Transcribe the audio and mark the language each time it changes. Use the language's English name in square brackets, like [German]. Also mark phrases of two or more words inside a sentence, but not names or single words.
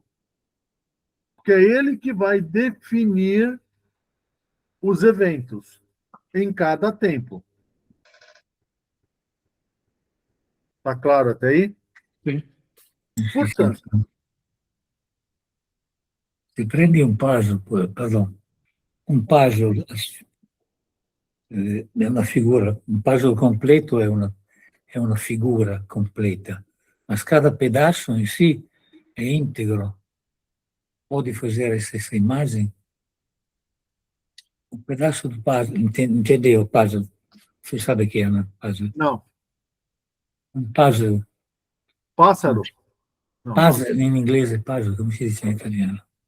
[Portuguese] Porque é ele que vai definir os eventos em cada tempo. Tá claro até aí? Sim. Portanto, [Italian] Se prendi un puzzle, pardon, un puzzle è una figura, un puzzle completo è una figura completa, ma [Portuguese] cada pedaço [Italian] in sé è integro. [Portuguese] Pode fazer essa imagem? Um pedaço do puzzle, entendeu o puzzle? Você sabe o que é, né? Puzzle. não. Um puzzle. Pássaro? Não. Puzzle em inglês é puzzle, como se diz em italiano?